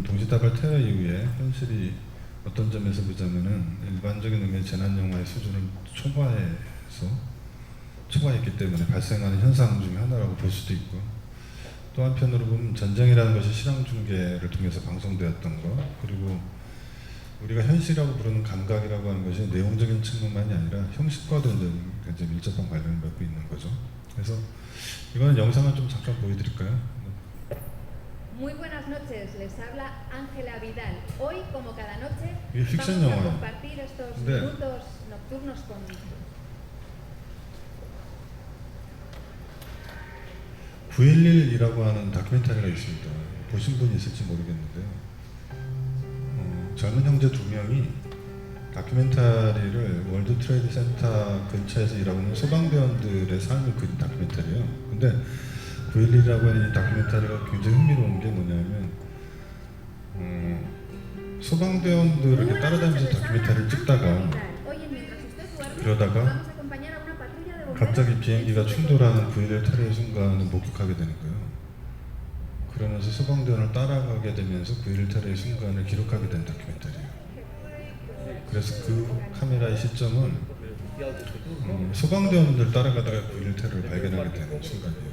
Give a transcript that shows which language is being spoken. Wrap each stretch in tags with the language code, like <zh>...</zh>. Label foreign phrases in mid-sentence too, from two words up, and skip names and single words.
<ko>이거는 동시다발 테러 이후에 현실이 어떤 점에서 보자면은 일반적인 의미의 재난 영화의 수준을 초과했기 때문에 발생하는 현상 중에 하나라고 볼 수도 있고, 또 한편으로 보면 전쟁이라는 것이 실황 중계를 통해서 방송되었던 것, 그리고 우리가 현실이라고 부르는 감각이라고 하는 것이 내용적인 측면만이 아니라 형식과도 이제 굉장히 밀접한 관련을 맺고 있는 거죠. 그래서 이거는 영상을 좀 잠깐 보여드릴까요?</ko> <es>Muy buenas noches, les habla Ángela Vidal. Hoy, como cada noche,</es> <ko>이게 픽션</ko> <es>vamos a</es> <ko>영화예요.</ko> <es>compartir estos</es> <ko>네.</ko> <es>minutos nocturnos con</es> <ko>911이라고 하는 다큐멘터리가 있습니다. 보신 분이 있을지 모르겠는데요. 젊은 형제 두 명이 다큐멘터리를 월드 트레이드 센터 근처에서 일하고 있는 소방대원들의 삶을 그린 다큐멘터리예요. 근데 911이라고 하는 이 다큐멘터리가 굉장히 흥미로운 게 뭐냐면 소방대원들을 이렇게 따라다니면서 다큐멘터리를 찍다가</ko> <es>Oye, mientras usted duerme,</es> <ko>그러다가</ko> <es>vamos a acompañar a una patrulla de bomberos.</es> <ko>갑자기 비행기가 충돌하는 911 테러의 순간을 목격하게 되는 거예요. 그러면서 소방대원을 따라가게 되면서 911 테러의 순간을 기록하게 된 다큐멘터리예요. 그래서 그 카메라의 시점은 소방대원들 따라가다가 911 테러를 발견하게 되는 순간이에요.</ko>